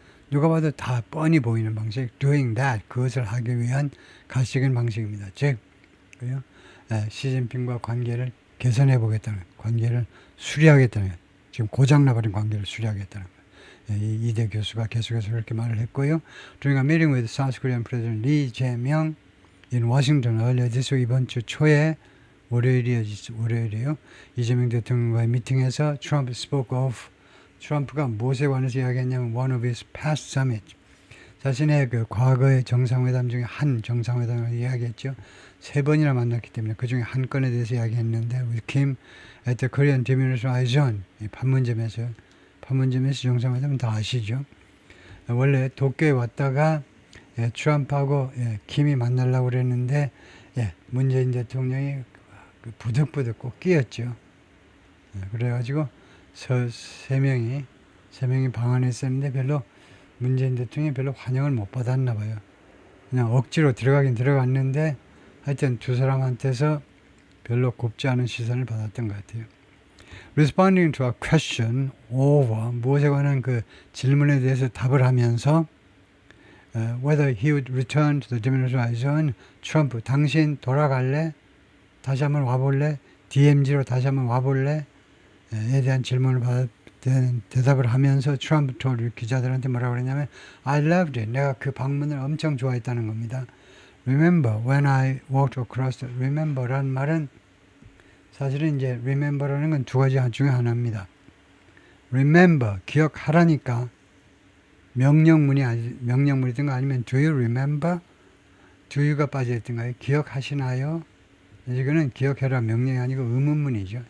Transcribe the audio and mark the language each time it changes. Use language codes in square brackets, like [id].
[ko] 누가 봐도 다 뻔히 보이는 방식. [en] Doing that. [ko] 그것을 하기 위한 가시적인 방식입니다. 즉, 시진핑과 관계를 개선해보겠다는, 관계를 수리하겠다는, 지금 고장나버린 관계를 수리하겠다는 거예요. 이대 교수가 계속해서 그렇게 말을 했고요. [en] During a meeting with South Korean President Lee Jae-myung in Washington earlier this week, [ko] 이번 주 초에 월요일이에요. 이재명 대통령과의 미팅에서 [en] Trump spoke of [ko] 트럼프가 무엇에 관해서 이야기했냐면 [en] one of his past summits. [ko] 자신의 그 과거의 정상회담 중에 한 정상회담을 이야기했죠. 3번이나 만났기 때문에 그 중에 한 건에 대해서 이야기했는데 [en] with Kim at the Korean Demilitarization [ko] 판문점에서 정상회담은 다 아시죠. 원래 도쿄에 왔다가 트럼프하고 김이 만나려고 그랬는데 문재인 대통령이 부득부득 꼭 끼었죠. 그래가지고 세 명이 방한했었는데 별로 문재인 대통령이 별로 환영을 못 받았나 봐요. 그냥 억지로 들어가긴 들어갔는데 하여튼 두 사람한테서 별로 곱지 않은 시선을 받았던 것 같아요. [en] Responding to a question over [ko] 무엇에 관한 그 질문에 대해서 답을 하면서 [en] whether he would return to the demilitarized zone. [ko] 트럼프, 당신 돌아갈래? 다시 한번 와볼래? DMZ로 다시 한번 와볼래? 에 대한 질문을 대답을 하면서 트럼프 기자들한테 뭐라고 그랬냐면 [en] I loved it. [ko] 내가 그 방문을 엄청 좋아했다는 겁니다. [en] Remember when I walked across the [ko] remember라는 말은 사실은 이제 remember라는 건 두 가지 중에 하나입니다. Remember, 기억하라니까 명령문이든가 아니면 [en] do you remember? [ko] do you가 빠져있던가요? 기억하시나요? 이거는 기억해라 명령이 아니고 의문문이죠.